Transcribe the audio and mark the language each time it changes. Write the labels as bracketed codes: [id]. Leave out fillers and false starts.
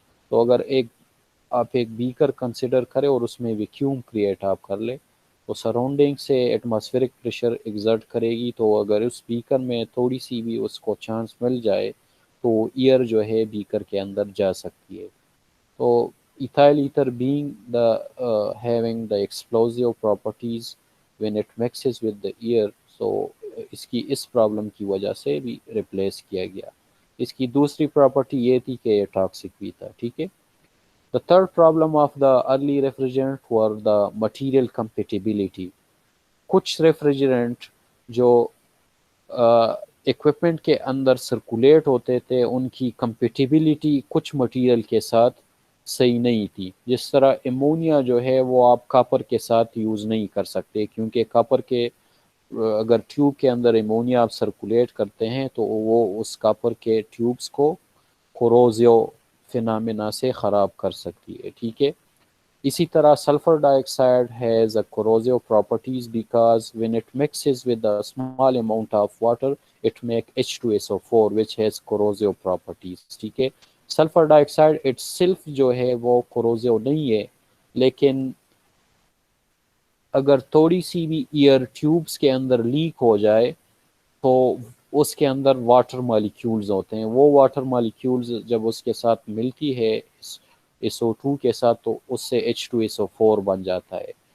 [ur] تو اگر آپ ایک بیکر کنسیڈر کرے اور اس میں ویکیوم کریٹ آپ کر لے تو سراؤنڈنگ سے ایٹماسفیرک پریشر ایگزرٹ کرے گی، تو اگر اس بیکر میں تھوڑی سی بھی اس کو چانس مل جائے تو ایئر جو ہے بیکر کے اندر جا سکتی ہے. [en] تو ethyl ether being the having the explosive properties when it mixes with the air، so [ur] اس problem کی وجہ سے بھی ریپلیس کیا گیا. اس کی دوسری پراپرٹی یہ تھی کہ یہ ٹاکسک بھی تھا. ٹھیک ہے. [en] The third problem of the early refrigerant were the material compatibility. [ur] کچھ ریفریجرنٹ جو ایکوپمنٹ کے اندر سرکولیٹ ہوتے تھے ان کی کمپیٹیبلٹی کچھ مٹیریل کے ساتھ صحیح نہیں تھی. جس طرح امونیا جو ہے وہ آپ کاپر کے ساتھ یوز نہیں کر سکتے، کیونکہ کاپر کے اگر ٹیوب کے اندر امونیا آپ سرکولیٹ کرتے ہیں تو وہ اس کاپر کے ٹیوبز کو کوروزیو فینامنا سے خراب کر سکتی ہے. ٹھیک ہے. اسی طرح [en] Sulphur dye oxide has a کوروزیو properties because when it mixes with a small amount of water it make H2SO4 which has corrosive properties. [ur] ٹھیک ہے. Sulphur dye oxide [en] itself [ur] جو ہے وہ کوروزیو نہیں ہے، لیکن اگر تھوڑی سی بھی ایئر ٹیوبز کے اندر لیک ہو جائے تو اس کے اندر واٹر مالیکیولز ہوتے ہیں. وہ واٹر مالیکیولز جب اس کے ساتھ ملتی ہے SO2 کے ساتھ تو اس سے H2SO4 بن جاتا ہے.